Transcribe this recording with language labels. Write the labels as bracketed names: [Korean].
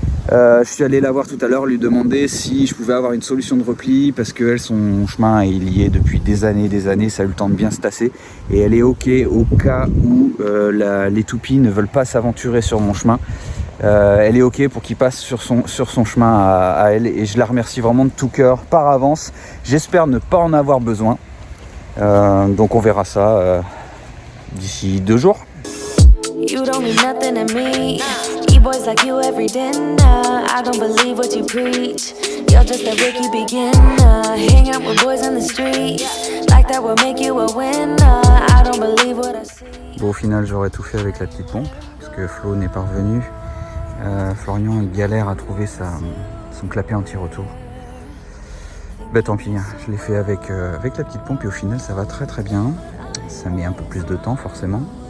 [French] Je suis allé la voir tout à l'heure, lui demander si je pouvais avoir une solution de repli, parce que elle, son chemin il y est depuis des années, ça a eu le temps de bien se tasser, et elle est ok au cas où les toupies ne veulent pas s'aventurer sur mon chemin. Elle est ok pour qu'il passe sur son chemin à elle, et je la remercie vraiment de tout cœur par avance. J'espère ne pas en avoir besoin. Donc on verra ça d'ici 2 jours. [English] You don't mean nothing to me. E-boys like you every dinner. I don't believe what you preach. You're just a rookie beginner. Hang out with boys on the street. Like that will make you a winner. I don't believe what I see. [French] Bon, au final, j'aurais tout fait avec la petite pompe parce que Flo n'est pas revenu. Florian il galère à trouver son clapet anti-retour. Tant pis, hein. Je l'ai fait avec la petite pompe et au final ça va très très bien. Ça met un peu plus de temps forcément.